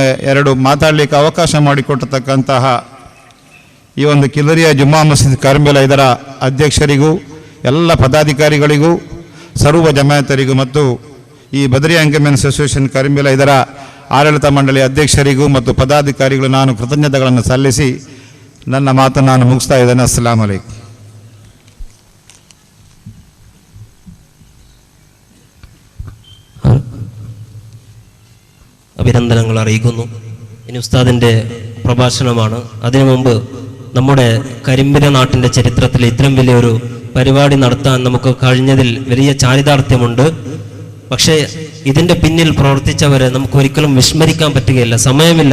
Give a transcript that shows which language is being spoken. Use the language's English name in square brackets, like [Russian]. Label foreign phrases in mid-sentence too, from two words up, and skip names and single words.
[Kannada] 2 ಮಾತಾಡಲಿಕ್ಕೆ ಅವಕಾಶ ಮಾಡಿಕೊಟ್ಟಿರ್ತಕ್ಕಂತಹ ಈ ಒಂದು ಕಿದರಿಯಾ ಜುಮ್ಮಾ ಮಸೀದ್ ಕರಂಬಿಲ ಇದರ ಅಧ್ಯಕ್ಷರಿಗೂ ಎಲ್ಲ ಪದಾಧಿಕಾರಿಗಳಿಗೂ ಸರ್ವ ಜಮಾಯತರಿಗೂ ಮತ್ತು ಈ ಬದರಿಯಾ ಎಂಗೇಜ್ಮೆಂಟ್ಸ್ ಅಸೋಸಿಯೇಷನ್ ಕರಂಬಿಲ ಇದರ ಆಡಳಿತ ಮಂಡಳಿ ಅಧ್ಯಕ್ಷರಿಗೂ ಮತ್ತು ಪದಾಧಿಕಾರಿಗಳು ನಾನು ಕೃತಜ್ಞತೆಗಳನ್ನು ಸಲ್ಲಿಸಿ ನನ್ನ ಮಾತನ್ನು ನಾನು ಮುಗಿಸ್ತಾ ಇದ್ದೇನೆ. [Arabic] السلام عليكم. [Malayalam] അഭിനന്ദനങ്ങൾ അറിയിക്കുന്നു. ഇനി ഉസ്താദിൻ്റെ പ്രഭാഷണമാണ്. അതിനു മുമ്പ് നമ്മുടെ കരിമ്പിന നാട്ടിൻ്റെ ചരിത്രത്തിൽ ഇത്രയും വലിയൊരു പരിപാടി നടത്താൻ നമുക്ക് കഴിഞ്ഞതിൽ വലിയ ചാരിതാർത്ഥ്യമുണ്ട്. പക്ഷേ ഇതിൻ്റെ പിന്നിൽ പ്രവർത്തിച്ചവരെ നമുക്ക് ഒരിക്കലും വിസ്മരിക്കാൻ പറ്റുകയില്ല, സമയമില്ല.